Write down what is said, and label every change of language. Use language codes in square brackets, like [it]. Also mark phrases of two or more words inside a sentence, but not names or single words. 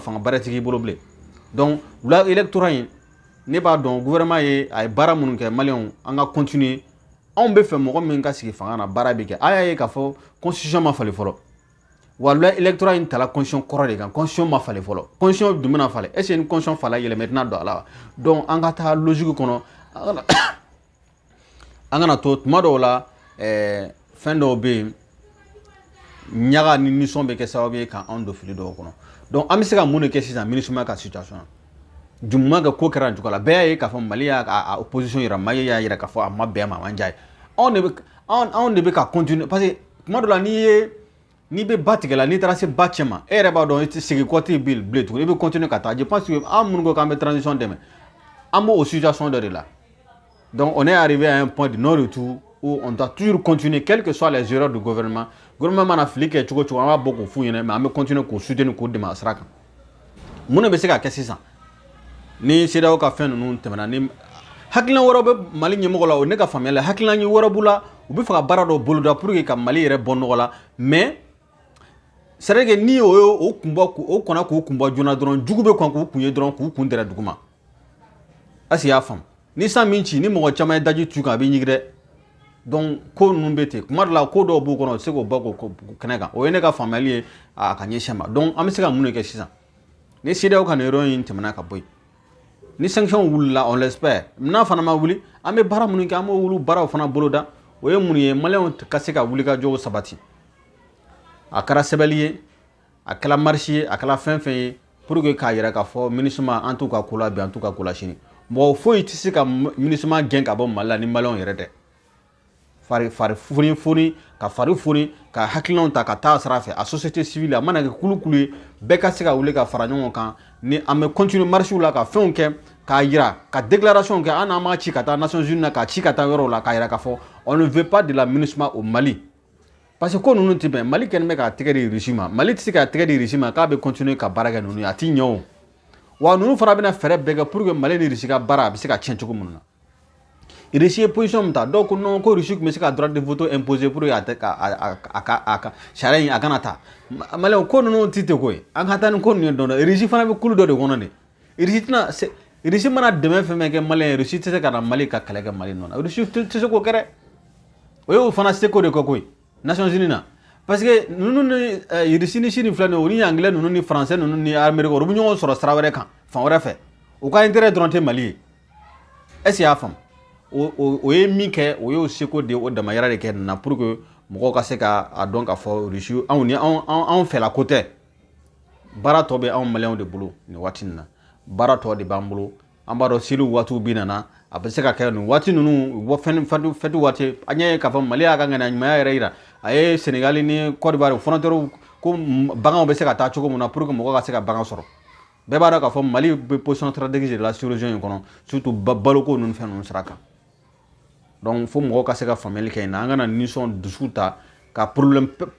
[bm] fanga bɛrɛ tigi i bolo bilen donc wula électorat in ne b'a dɔn gouvernement ye a ye baara minnu kɛ maliyɛnw an ka continuer anw bɛ fɛ mɔgɔ min ka sigi fanga na baara bɛ kɛ a y'a ye k'a fɔ constitution ma falen fɔlɔ wa [fr] loi électorale [bm] in tala constitution kɔrɔ de kan constitution ma falen fɔlɔ constitution dun bɛna falen [fr] est ce que [bm] ni constitution fala yɛlɛmɛtina don a la donc an ka taa logique kɔnɔ an kana to tuma dɔw la fɛn dɔw bɛ yen ɲaga ni nisɔn bɛ kɛ sababu ye k'an don fili dɔw kɔnɔ donc an bɛ se ka mun de kɛ sisan MINUSMA ka situation na jumuma ka ko kɛra cogo la bɛɛ y'a ye k'a fɔ Mali y'a opposition yira Mali y'a yira k'a fɔ a ma bɛn a ma a man diya ye anw de bɛ ka continuer [fr] parce que [bm] tuma dɔ la n'i bɛ ba tigɛ la n'i taara se ba cɛ ma e yɛrɛ b'a dɔn i tɛ segin kɔ tɛ bilen tuguni i bɛ continuer ka taa [fr] je pense que [bm] an minnu ko k'an bɛ transition dɛmɛ an b'o situation dɔ de la donc [fr] on est arrivé à un point de non-retour où on doit toujours continuer quelles que soient les erreurs du gouvernement [bm] mana fili kɛ cogo cogo an b'a bɔ k'o f'u ɲɛna mais an bɛ continuer k'o soutenir k'o dɛmɛ a sira kan mun de bɛ se ka kɛ sisan ni CEDEAO ka fɛn ninnu tɛmɛna ni hakilina wɛrɛw bɛ Mali ɲɛmɔgɔ la o ne ka faamuyali la hakilina wɛrɛ b'u la u bɛ fɛ ka baara dɔ boloda [fr] pour que [bm] ka Mali yɛrɛ bɔ nɔgɔ la [fr] mais c'est vrai que [bm] ni o kɔnna k'u kun bɔ joona dɔrɔn jugu bɛ kɔn k'u kun ye dɔrɔn k'u kun dɛrɛ duguma [fr] est-ce que [bm] y'a faamu ni san min ci ni mɔgɔ caman ye daji tu kan a bɛ ɲigi dɛ donc ko ninnu bɛ ten kuma dɔ la ko dɔw b'u kɔnɔ u tɛ se k'o bɔ k'o kɛnɛ kan o ye ne ka faamuyali ye a ka ɲɛsin ma donc an bɛ se ka mun de kɛ sisan ni CEDEAO ka nin yɔrɔ in tɛmɛna ka bɔ yen ni sanction wulila [fr] on l'espère [bm] n'a fana ma wuli an bɛ baara minnu kɛ an b'o wuli baaraw fana boloda o ye mun ye maliyɛnw ka se ka wuli ka jɔw sabati a kɛra sɛbɛnni ye a kɛra marche ye a kɛra fɛn fɛn ye [fr] pour que [bm] k'a yira k'a fɔ MINUSMA an t'u ka ko la bi an t'u ka ko la sini mɔgɔ foyi tɛ se ka MINUSMA gɛn ka bɔ Mali la ni maliyɛnw yɛrɛ tɛ fari foni ka fari foni ka hakilinaw ta ka taa sira fɛ a [fr] société civile [bm] a mana kɛ kulu ye bɛɛ ka se ka wuli ka fara ɲɔgɔn kan ni an bɛ continuer marche la ka fɛnw kɛ k'a yira ka déclaration kɛ an n'an m'a ci ka taa Nations Unies na k'a ci ka taa yɔrɔw la k'a yira k'a fɔ [fr] on ne veut pas de la MINUSMA au Mali parce que [bm] ko ninnu tɛ bɛn Mali kɛlen bɛ k'a tɛgɛ di Russie ma Mali tɛ se k'a tɛgɛ di Russie ma k'a bɛ continuer ka baara kɛ ninnu ye a tɛ ɲɛ o wa ninnu fana bɛna fɛɛrɛ bɛɛ kɛ [fr] pour que [bm] Mali ni Russie ka baara a bɛ se ka tiɲɛ cogo min na Russie ye position min ta dɔw ko non ko Russie tun bɛ se ka [fr] droit de veto [bm] imposer [fr] pour que [bm] a ka sariya in a kana taa Maliyɛnw ko ninnu tɛ ten ko ye an ka taa ni ko ninnu ye dɔɔnin Russie fana bɛ kulu dɔ de kɔnɔ de Russie mana dɛmɛ fɛn fɛn kɛ Maliyɛn ye Russie tɛ se ka na Mali ka kɛlɛ kɛ Mali nɔ na Russie tɛ se k'o kɛ dɛ o y'o fana seko de kɛ ko ye Nations Unies na [fr] parce que [bm] ninnu ni Russie ni Chine filɛ nin ye o ni Anglais ninnu ni Français ninnu ni Amérique olu bɛ ɲɔgɔn sɔrɔ sira wɛrɛ kan fan wɛrɛ fɛ u ka intérêt dɔrɔn tɛ Mali ye [fr] est ce [bm] que y'a faamu o ye min kɛ o y'o seko de o damayira de kɛ nin na [fr] pour que [bm] mɔgɔw ka se ka a dɔn k'a fɔ Russie anw ni anw fɛla ko tɛ baara tɔ bɛ anw Maliyɛnw de bolo nin waati nin na baara tɔ de b'an bolo an b'a dɔn seliw waatiw bɛ nana a bɛ se ka kɛ nin waati ninnu fɛti waati an y'a ye k'a fɔ Mali y'a ka ŋaniyaɲumanya yɛrɛ yira a ye Sénégal ni Côte d'Ivoire frontière ko baganw bɛ se ka taa cogo min na [fr] pour que [bm] mɔgɔw ka se ka bagan sɔrɔ bɛɛ b'a dɔn k'a fɔ Mali bɛ [fr] position stratégique de la sous-région [bm] in kɔnɔ surtout baloko ninnu fɛn ninnu sira kan donc fo mɔgɔw ka se ka faamuyali kɛ nin na an kana nisɔn dusu ta ka problème